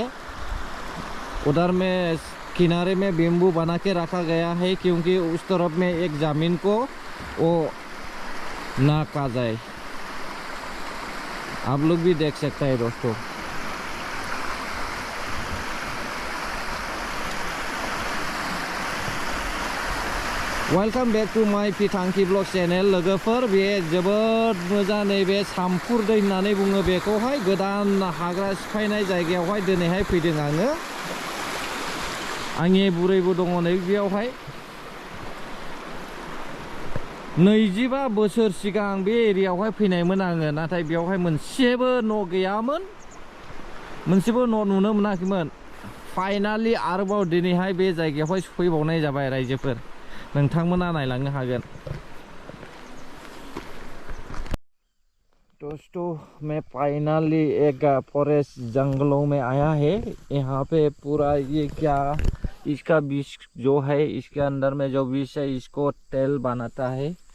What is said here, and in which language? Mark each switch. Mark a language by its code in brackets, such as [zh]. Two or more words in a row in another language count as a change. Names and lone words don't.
[hi] उधर में किनारे में बेम्बू बना के रखा गया है, क्योंकि उस तरफ में एक ज़मीन को वो ना खा जाए। आप लोग भी देख सकते हैं दोस्तों। [en] welcome back to my पिथांखि blog channel। [brx] लोगोफोर बे जोबोद मोजां नैबे सामफुर दै होननानै बुङो बेखौहाय गोदान हाग्रा सिफायनाय जायगायावहाय दिनैहाय फैदों आङो। आंनि बुरैबो दङ नै बेयावहाय। 25 बोसोर सिगां बे एरियायावहाय फैनायमोन आङो, नाथाय बेयावहाय मोनसेबो न' गैयामोन, मोनसेबो न' नुनो मोनाखैमोन। फाइनाली आरोबाव दिनैहाय बे जायगायावहाय सफैबावनाय जाबाय रायजोफोर। नोंथांमोना नायलांनो हागोन। [hi] दोस्तों मैं फाइनली एक फॉरेस्ट जंगलों में आया है। यहाँ पे पूरा ये क्या इसका विष जो है, इसके अंदर में जो विष है इसको तेल बनाता है।